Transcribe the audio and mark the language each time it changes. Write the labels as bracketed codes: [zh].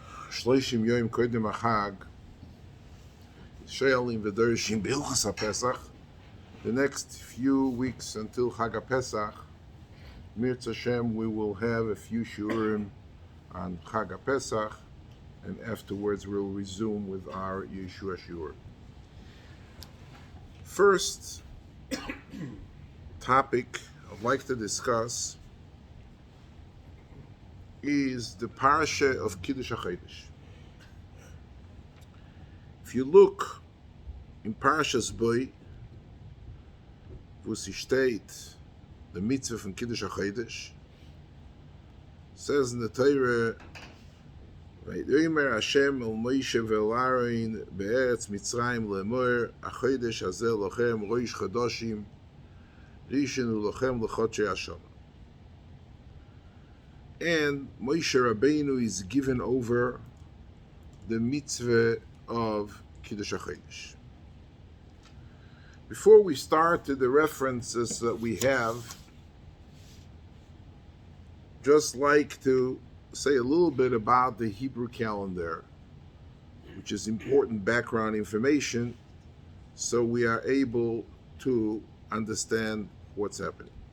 [he] 30 יום קודם החג, שואלים ודורשים בהלכות haPessach. [en] The next few weeks until Chag haPessach, Mirz Hashem, we will have a few Shiurim on Chag haPessach, and afterwards we'll resume with our Yeshua Shiur. First topic I'd like to discuss is the parasha of Kiddush HaChodesh. If you look in Parashas Boy, wo sie steht, the mitzvah from Kiddush HaChodesh, says in the Torah, [he] ויאמר השם אל מוישה ואל אהרון בארץ מצרים לאמור, החודש הזה לכם ראש חודשים, ראשון הוא לכם לחודשי השנה. [en] And Moshe Rabbeinu is given over the mitzvah of Kiddush HaChodesh. Before we start to the references that we have, just like to say a little bit about the Hebrew calendar, which is important background information, so we are able to understand what's happening.